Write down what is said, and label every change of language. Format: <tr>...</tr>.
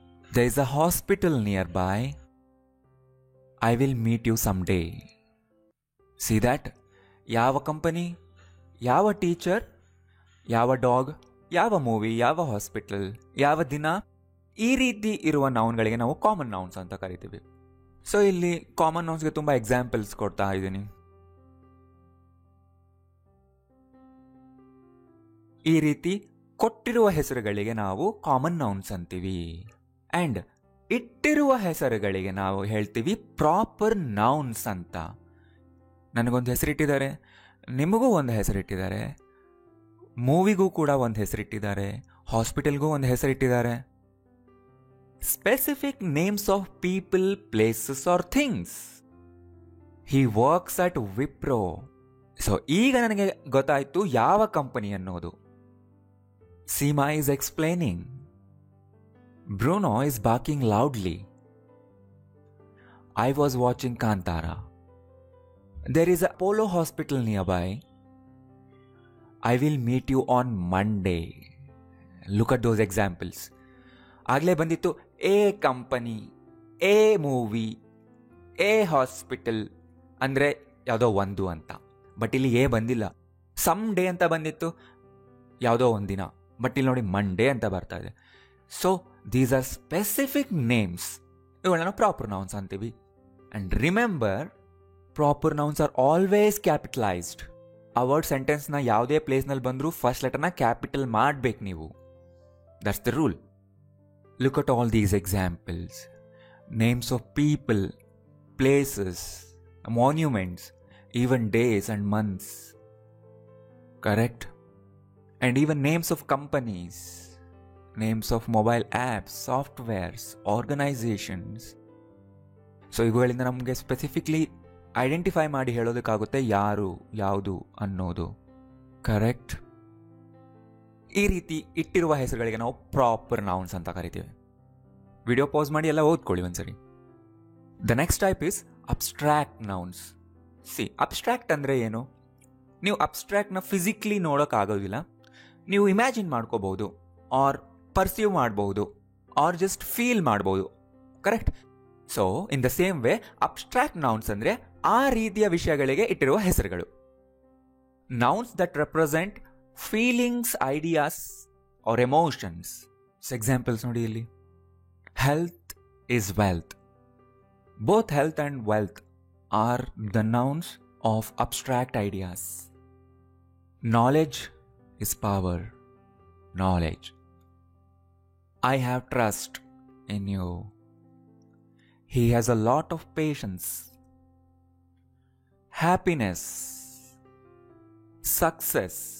<en>There is a hospital nearby. I will meet you someday. See that?</en> <kn>ಯಾವ company, ಯಾವ teacher, ಯಾವ dog, ಯಾವ movie, ಯಾವ hospital, ಯಾವ ದಿನ, ಈ ರೀತಿ ಇರುವ ನೌನ್ಗಳಿಗೆ ನಾವು ಕಾಮನ್ ನೌನ್ಸ್ ಅಂತ ಕರಿತೀವಿ. ಸೊ ಇಲ್ಲಿ ಕಾಮನ್ ನೌನ್ಸ್ಗೆ ತುಂಬ ಎಕ್ಸಾಂಪಲ್ಸ್ ಕೊಡ್ತಾ ಇದ್ದೀನಿ. ಈ ರೀತಿ ಕೊಟ್ಟಿರುವ ಹೆಸರುಗಳಿಗೆ ನಾವು ಕಾಮನ್ ನೌನ್ಸ್ ಅಂತೀವಿ. ಆ್ಯಂಡ್ ಇಟ್ಟಿರುವ ಹೆಸರುಗಳಿಗೆ ನಾವು ಹೇಳ್ತೀವಿ ಪ್ರಾಪರ್ ನೌನ್ಸ್ ಅಂತ. ನನಗೊಂದು ಹೆಸರಿಟ್ಟಿದ್ದಾರೆ, ನಿಮಗೂ ಒಂದು ಹೆಸರಿಟ್ಟಿದ್ದಾರೆ, ಮೂವಿಗೂ ಕೂಡ ಒಂದು ಹೆಸರಿಟ್ಟಿದ್ದಾರೆ, ಹಾಸ್ಪಿಟಲ್ಗೂ ಒಂದು ಹೆಸರಿಟ್ಟಿದ್ದಾರೆ.</kn> <en>Specific names of people, places or things. He works at Wipro.</en> <kn>So ಈಗ ನನಗೆ ಗೊತ್ತಾಯಿತು ಯಾವ ಕಂಪನಿ ಅನ್ನೋದು.</kn> <en>Seema is explaining. Bruno is barking loudly. I was watching Kantara. There is a Apollo hospital nearby. I will meet you on Monday. Look at those examples.</en> <kn>ಆಗಲೇ ಬಂದಿತ್ತು A company, A movie, A hospital ಅಂದರೆ ಯಾವುದೋ ಒಂದು ಅಂತ. But ಇಲ್ಲಿ A ಬಂದಿಲ್ಲ. Some day ಅಂತ ಬಂದಿತ್ತು, ಯಾವುದೋ ಒಂದಿನ. ಬಟ್ ಇಲ್ಲಿ ನೋಡಿ ಮಂಡೇ ಅಂತ ಬರ್ತಾ ಇದೆ.</kn> <en>So these are specific names.</en> <kn>ಇವುಗಳನ್ನ ನಾವು ಪ್ರಾಪರ್ ನೌನ್ಸ್ ಅಂತೀವಿ.</kn> <en>And remember, proper nouns are always capitalized.</en> <kn>ಆ ವರ್ಡ್ ಸೆಂಟೆನ್ಸ್ನ ಯಾವುದೇ ಪ್ಲೇಸ್ನಲ್ಲಿ ಬಂದರೂ ಫಸ್ಟ್ ಲೆಟರ್ನ ಕ್ಯಾಪಿಟಲ್ ಮಾಡಬೇಕು ನೀವು.</kn> <en>That's the rule. Look at all these examples. Names of people, places, monuments, even days and months. Correct? And even names of companies, names of mobile apps, softwares, organizations.</en> <kn>So ಇವುಗಳಿಂದ ನಮಗೆ specifically identify ಮಾಡಿ ಹೇಳೋದಕ್ಕಾಗುತ್ತೆ ಯಾರು, ಯಾವುದು ಅನ್ನೋದು. Correct? ಈ ರೀತಿ ಇಟ್ಟಿರುವ ಹೆಸರುಗಳಿಗೆ ನಾವು ಪ್ರಾಪರ್ ನೌನ್ಸ್ ಅಂತ ಕರಿತೀವಿ. ವಿಡಿಯೋ ಪಾಸ್ ಮಾಡಿ ಎಲ್ಲ ಓದ್ಕೊಳ್ಳಿ ಒಂದ್ಸರಿ.</kn> <en>The next type is abstract nouns.</en> <kn>Abstract ಅಂದರೆ ಏನು? ನೀವು ಅಬ್ಸ್ಟ್ರಾಕ್ಟ್ನ ಫಿಸಿಕಲಿ ನೋಡೋಕ್ಕಾಗೋದಿಲ್ಲ. ನೀವು ಇಮ್ಯಾಜಿನ್ ಮಾಡ್ಕೋಬಹುದು ಆರ್ ಪರ್ಸೀವ್ ಮಾಡಬಹುದು. ಆರ್ ಜಸ್ಟ್ ಫೀಲ್ ಮಾಡ್ಬೋದು. Correct?</kn> <en>so in the same way</en> <kn>abstract nouns ಅಂದರೆ ಆ ರೀತಿಯ ವಿಷಯಗಳಿಗೆ ಇಟ್ಟಿರುವ ಹೆಸರುಗಳು.</kn> <en>Nouns that represent feelings, ideas or emotions.</en> <kn>Examples ನೋಡಿ ಇಲ್ಲಿ.</kn> <en>Health is wealth. Both health and wealth are the nouns of abstract ideas. Knowledge is power. Knowledge. I have trust in you. He has a lot of patience. Happiness. Success.</en>